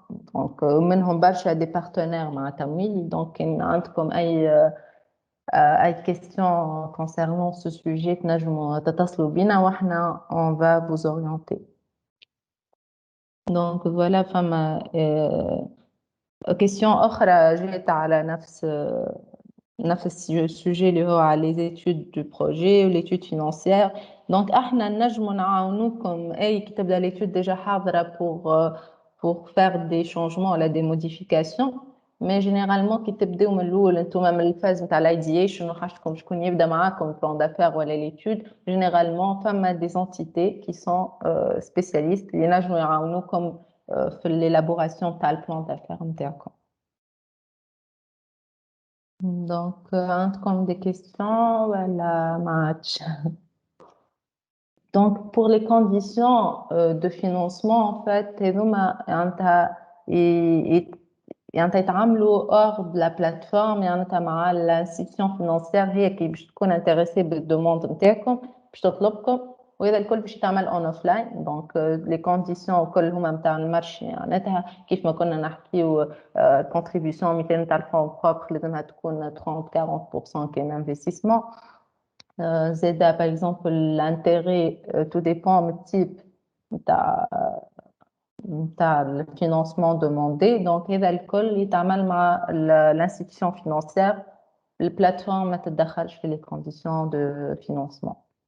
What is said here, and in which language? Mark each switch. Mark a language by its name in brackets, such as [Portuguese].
[Arabic] دونك منهم برشا [French] des partenaires [Arabic] مع تمويل. دونك إن عندكم أي [French] question concernant ce sujet [Arabic] تنجموا تتصلوا بينا وإحنا [French] on va vous orienter. Donc voilà [Arabic] فما question أخرى جات على نفس السوجي اللي هو على [French] les études du projet ou l'étude financière. Donc [Arabic] احنا نجموا نعاونوكم اي كي تبدا [French] l'étude déjà حاضرة pour faire des changements ولا des modifications. [Arabic] Mais généralement كي تبداو من الاول انتوما من الفاز نتاع الايديشن وحاجتكم شكون يبدا معاكم بلان دافير ولا l'étude, généralement فما [French] des entités qui sont spécialistes [Arabic] اللي ينجموا يعاونوكم في l'élaboration تاع البلان دافير نتاعكم. Donc, عندكم des questions ولا ما عادش؟ Donc, [French] pour les conditions de financement, en fait, [Arabic] هذوما معناتها يتعاملوا [French] hors de la plateforme [Arabic] معناتها مع [French] l'institution financière [Arabic] هي كي باش تكون intéressée بالدوموند نتاعكم باش تطلبكم وهذا الكل باش يتعمل en offline. Donc, les conditions الكل هما نتاع المارشي معناتها كيف ما كنا نحكيو contribution 200 نتاع الفون بروبر لازمها تكون 30-40% كان investissement. [French] زادا par exemple l'intérêt tout dépend du type نتاع le financement demandé. [Arabic] Donc هذا الكل يتعامل مع [French] l'institution financière. [Arabic] البلاتفورم ما تتدخلش في [French] les conditions de financement.